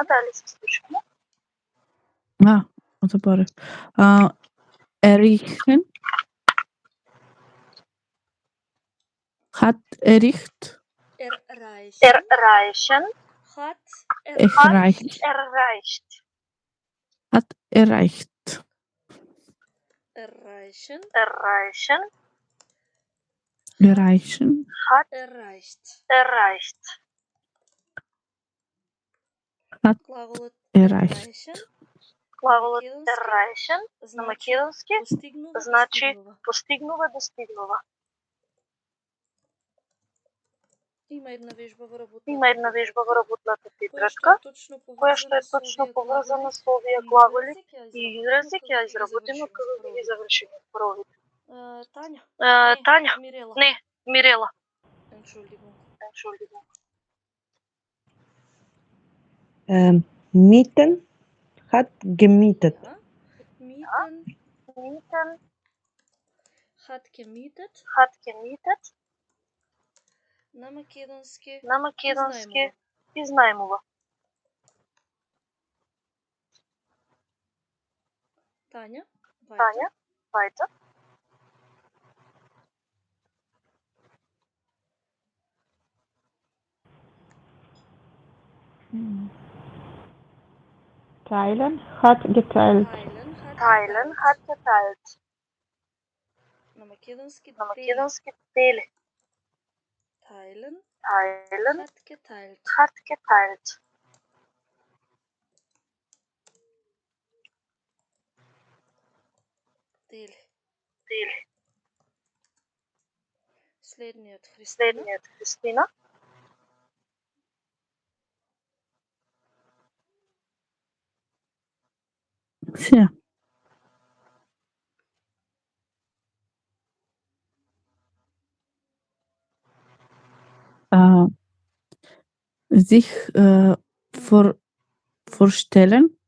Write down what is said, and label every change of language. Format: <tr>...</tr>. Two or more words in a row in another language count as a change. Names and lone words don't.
<mk>дали се слушаме? Заборев.</mk> <de>Erichen. Hat ericht. Erreichen. Erreichen. Hat Erreicht. Erreicht. Hat erreicht. Erreichen. Erreichen. Erreichen. Hat Erreicht. erreicht. Hat</de> <mk>Глаголот</mk> <de>erreicht. erreichen</de> <mk>Глаголот македонски</mk> <de>erreichen на</de> <mk>значи македонски постигнува, значи достигнува. постигнува, достигнува. Има една вежба во работната Има една вежба во работната која што тетрадка, е точно која што е точно поврзана со овие глаголи и изрази, ќе ја изработиме кога ќе ги завршиме првите. Тања. Тања, Мирела. не, Мирела.</mk> <de>Entschuldigung. Entschuldigung. Mieten hat gemietet. Ja. Mieten Mieten hat gemietet. hat gemietet.</de> <mk>На македонски На македонски изнајмува. Тања. Тања, Вајта.</mk> <de>Teilen hat geteilt. Teilen hat geteilt.</de> <mk>На македонски На македонски дели.</mk> <de>Teilen Teilen hat geteilt. hat geteilt.</de> <mk>Дели. Дели. Следниот Христина. Следниот Христина.</mk> <de>Sehr. Sich vorstellen.</de>